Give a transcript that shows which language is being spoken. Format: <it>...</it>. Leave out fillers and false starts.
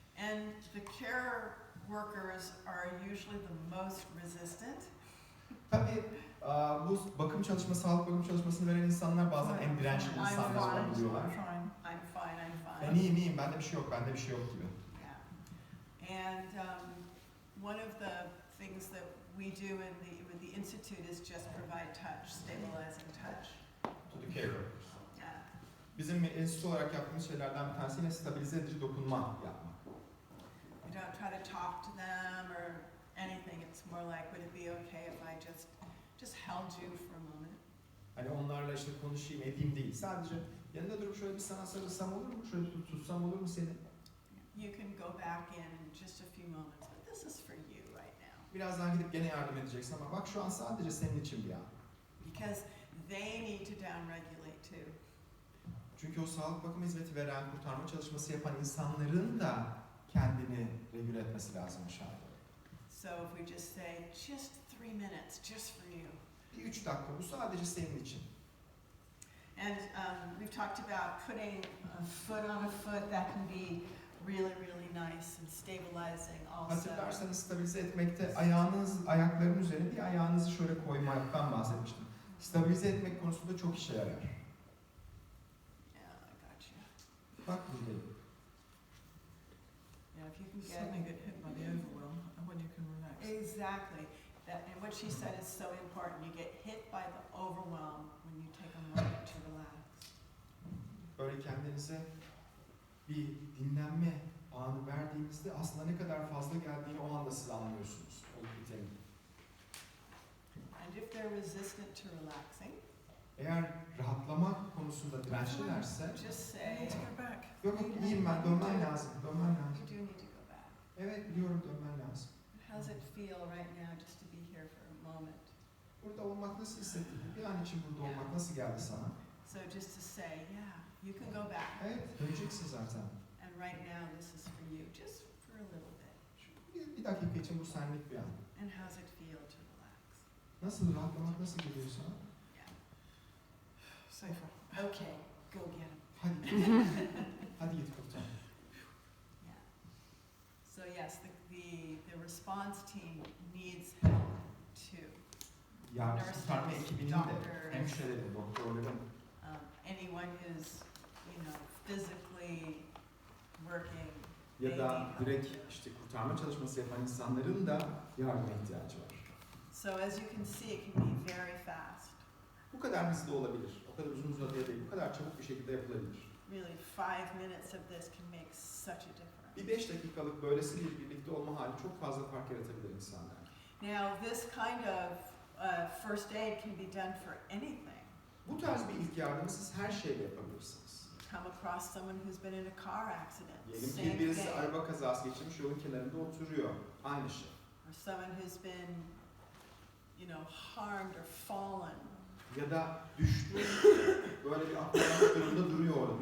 <en>And the care workers are usually the most resistant.</en> <tr>Tabii bu sağlık bakım çalışmasını veren insanlar bazen en dirençli insanlar olabiliyorlar.</tr> <en>I'm fine.</en> <tr>Ben iyiyim, bende bir şey yok gibi. Yeah.</tr> <en>And one of the things that we do with the institute is just provide touch, stabilizing touch. To the care workers. Yeah.</en> <tr>Bizim enstitü olarak yaptığımız şeylerden bir tanesi yine stabilize edici dokunma yapmak.</tr> <en>We don't try to talk to them or anything. It's more like, would it be okay if I just held you for a moment?</en> <tr>Hani onlarla işte konuşayım, edeyim değil. Sadece yanında durup şöyle bir sana sarılsam olur mu? Şöyle tutsam olur mu seni?</tr> <en>You can go back in just a few moments, but this is for you right now.</en> <tr>Birazdan gidip gene yardım edeceksin ama bak şu an sadece senin için bir an.</tr> <en>Because they need to downregulate too.</en> <tr>Çünkü o sağlık bakım hizmeti veren, kurtarma çalışması yapan insanların da kendini regüle etmesi lazım aşağıda.</tr> <en>So if we just say, just 3 minutes, just for you.</en> <tr>Bir 3 dakika, bu sadece senin için.</tr> <en>And we've talked about putting a foot on a foot. That can be really, really nice and stabilizing also.</en> <tr>Hatırlarsanız stabilize etmekte ayakların üzerine bir ayağınızı şöyle koymaktan bahsetmiştim. Stabilize etmek konusunda çok işe yarar.</tr> <en>Yeah, I got you.</en> <tr>Bak buradayım.</tr> <en>Yeah, if you can Suddenly get get hit by the overwhelm and when you can relax. exactly that, and what she said is so important. You get hit by the overwhelm when you take a moment to relax.</en> <tr>Böyle kendinize bir dinlenme anı verdiğinizde aslında ne kadar fazla geldiğini o anda siz anlıyorsunuz. Olup biteni.</tr> <en>And if they're resistant to relaxing,</en> <tr>Eğer rahatlama konusunda dirençlilerse,</tr> <en>just I say, need to go back.</en> <tr>yok iyiyim ben, dönmem lazım.</tr> <en>you do need to go back.</en> <tr>Evet biliyorum, dönmem lazım.</tr> <en>How does it feel right now just to be here for a moment?</en> <tr>Burada olmak nasıl hissettin? Bir an için burada olmak nasıl geldi sana?</tr> <en>So just to say, yeah, you can go back.</en> <tr>Evet, döneceksin zaten.</tr> <en>And right now this is for you, just for a little bit.</en> <tr>Bir dakika için bu senlik bir an.</tr> <en>And how's it feel to relax?</en> <tr>Nasıl rahatlamak nasıl geliyor sana?</tr> <en>Safer. Okay, go get him.</en> <tr>Hadi. Hadi git kurtar. Yeah.</tr> <en>So yes, the response team needs help too.</en> <tr>Yardım</tr> <en>Nurses,</en> <tr>kurtarma ekibinin de,</tr> <en>doctors,</en> <tr>hemşirelerin, doktorların,</tr> <en>anyone who's, physically working.</en> <tr>ya da direkt işte kurtarma çalışması yapan insanların da yardıma ihtiyacı var.</tr> <en>So as you can see, it can be very fast.</en> <tr>Bu kadar hızlı olabilir, o kadar uzun uzadıya değil, bu kadar çabuk bir şekilde yapılabilir.</tr> <en>Really, 5 minutes of this can make such a difference.</en> <tr>Bir 5 dakikalık böylesi bir birlikte olma hali çok fazla fark yaratabilir insanlar.</tr> <en>Now, this kind of first aid can be done for anything.</en> <tr>Bu tarz bir ilk yardımı siz her şeyle yapabilirsiniz.</tr> <en>Come across someone who's been in a car accident.</en> <tr>Diyelim</tr> <en>Same</en> <tr>ki birisi</tr> <en>thing.</en> <tr>araba kazası geçirmiş, yolun kenarında oturuyor. Aynı şey.</tr> <en>Or someone who's been, harmed or fallen.</en> <tr>Ya da düşmüş, böyle bir aklanmış durumda duruyor orada.</tr>